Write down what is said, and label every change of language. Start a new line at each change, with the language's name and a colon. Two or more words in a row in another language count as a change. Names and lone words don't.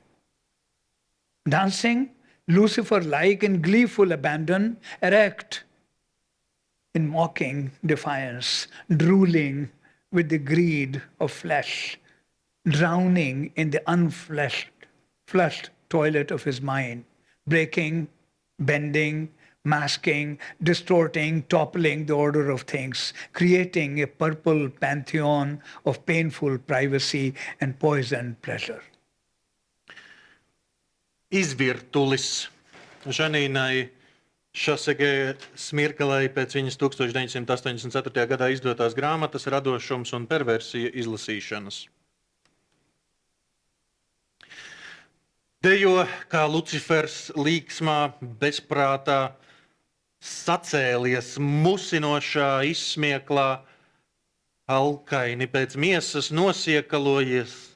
English: Dancing Lucifer-like in gleeful abandon, erect in mocking defiance, drooling with the greed of flesh, drowning in the flushed toilet of his mind, breaking, bending, masking, distorting, toppling the order of things, creating a purple pantheon of painful privacy and poisoned pleasure.
Latvian: Izvirtulis Žanīnai Chasseguet-Mergelei pēc viņas 1984. gadā izdotās grāmatas Radošums un perversija izlasīšanas. Dejo kā Lucifers līksmā, bezprātā, sacēlies musinošā izsmieklā, alkaini pēc miesas nosiekalojies,